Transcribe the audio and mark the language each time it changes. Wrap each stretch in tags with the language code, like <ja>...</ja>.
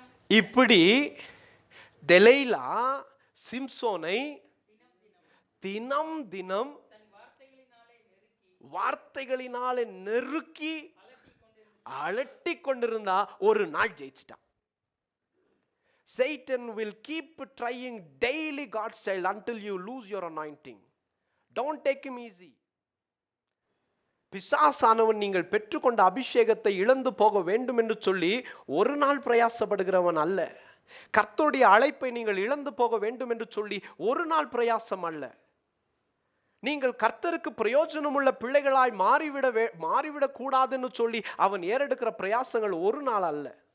<ta>இப்படி தெலைலா சிம்சோனை தினம் தினம் வார்த்தைகளினாலே நெருக்கி அலட்டி கொண்டிருந்தா ஒரு நாள் ஜெயிச்சிட்டான்.</ta> <en>Satan will keep trying daily God's child until you lose your anointing. Don't take him easy.</en> <ta>பிசாசானவன் நீங்கள் பெற்றுக்கொண்ட அபிஷேகத்தை இழந்து போக வேண்டும் என்று சொல்லி ஒரு நாள் பிரயாசப்படுகிறவன் அல்ல. கர்த்தருடைய அழைப்பை நீங்கள் இழந்து போக வேண்டும் என்று சொல்லி ஒரு நாள் பிரயாசம் அல்ல. நீங்கள் கர்த்தருக்கு பிரயோஜனமுள்ள பிள்ளைகளாய் மாறிவிடக் கூடாதுன்னு சொல்லி அவன் ஏறெடுக்கிற பிரயாசங்கள் ஒரு நாள் அல்ல.</ta>